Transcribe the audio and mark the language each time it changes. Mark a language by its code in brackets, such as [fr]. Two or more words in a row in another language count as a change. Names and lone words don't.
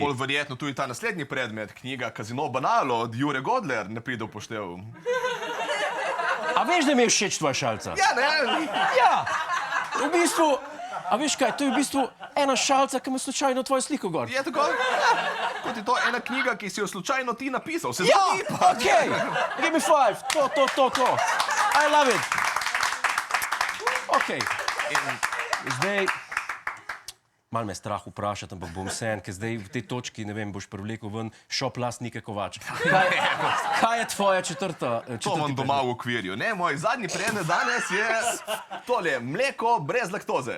[sl] Bolj verjetno tudi ta naslednji predmet, knjiga Casino Banalo od Jure Godler, ne pride v poštev. A veš, da mi je všeč tvoja šalica? Ja, ne? Ja, v bistvu, a veš kaj, to je v bistvu ena šalica, ki ima slučajno tvojo sliko gor. Je tako? Kot je to ena knjiga, ki si jo slučajno ti napisal. Se zgodi pa. Okej, [en] give me 5, to. I love it. [sl] Okej, zdaj, malo me je strah vprašati, ampak bom vseeno, ker zdaj v tej točki, ne vem, boš privlekel ven šop lastnike Kovač. Kaj je tvoja četrti? To imam doma v okvirju. Ne, moj zadnji predmet danes je tole, mleko brez laktoze.